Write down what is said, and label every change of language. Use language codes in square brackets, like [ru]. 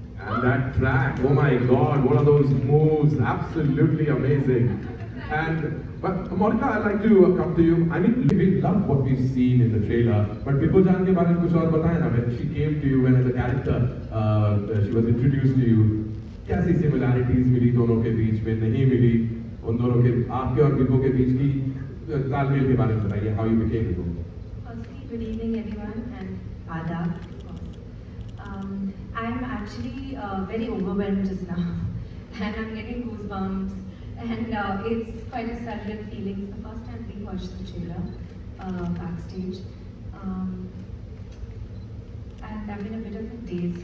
[en] And that track, oh my God, one of those moves, absolutely amazing. And but Monica, I'd like to come to you. I mean, we love what we've seen in the trailer, but [hi] Bibbojaan ke baare mein kuch aur bataye na. [en] When she came to you, when as a character, she was introduced to you. [hi] कैसी similarities मिली दोनों के बीच में, नहीं मिली उन दोनों के आपके और बिब्बो के बीच की तालमेल के बारे में बताइए. [en] How you became Bibbo? Firstly, good evening everyone and Adab. I am actually very overwhelmed just now and I'm getting goosebumps and it's quite a surreal feeling. It's the first time we watched the trailer backstage and I've been a bit of a daze.